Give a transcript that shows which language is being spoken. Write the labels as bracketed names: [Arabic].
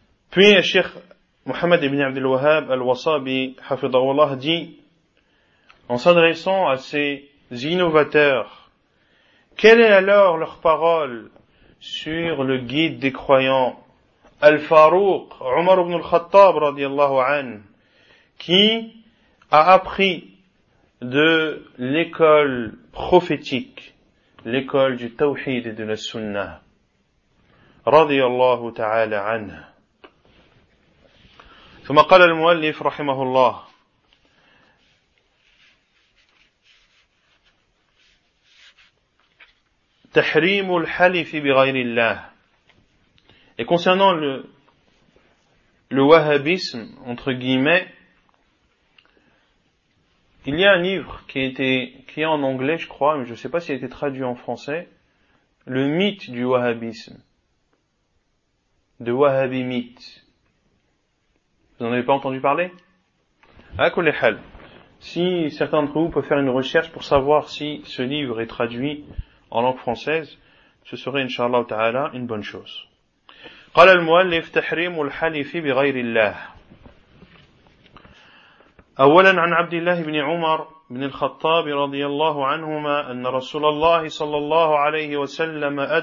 [French] Puis, Cheikh Mohammed ibn Abd al-Wahhab al-Wasabi, hafidhahullah, dit, en s'adressant à ces innovateurs, quelle est alors leur parole sur le guide des croyants, Al-Farouq, Omar ibn al-Khattab, radiallahu anhu, qui a appris de l'école prophétique, l'école du Tawhid et de la Sunnah, radiallahu ta'ala anhu. [Arabic] ثم قال المؤلف رحمه الله تحريم الحلف بغير الله. [French] Et concernant le wahhabisme entre guillemets, il y a un livre qui est en anglais, je crois, mais je ne sais pas s'il a été traduit en français, le mythe du wahhabisme, [English] the Wahhabi myth. [French] Vous n'en avez pas entendu parler ? À quel hal ? Si certains d'entre vous peuvent faire une recherche pour savoir si ce livre est traduit en langue française, ce serait, inshallah ta'ala, une bonne chose. [Arabic] قال المؤلف تحريم الحلف بغير الله. أولا عن عبد الله بن عمر بن الخطاب رضي الله عنهما أن رسول الله صلى الله عليه وسلم